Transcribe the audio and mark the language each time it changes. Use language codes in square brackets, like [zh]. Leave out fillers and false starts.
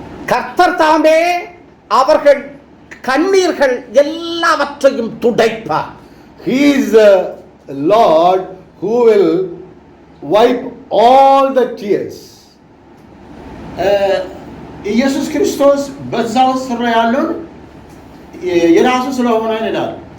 [ta] கர்த்தர் தாமே அவர்கள் கண்ணீர்கள் எல்லாவற்றையும் துடைப்பார். [en] He is the Lord who will wipe all the tears. [am] ኢየሱስ ክርስቶስ በዛው ስራ ያለውን የራሱ ስለሆነ ይላል።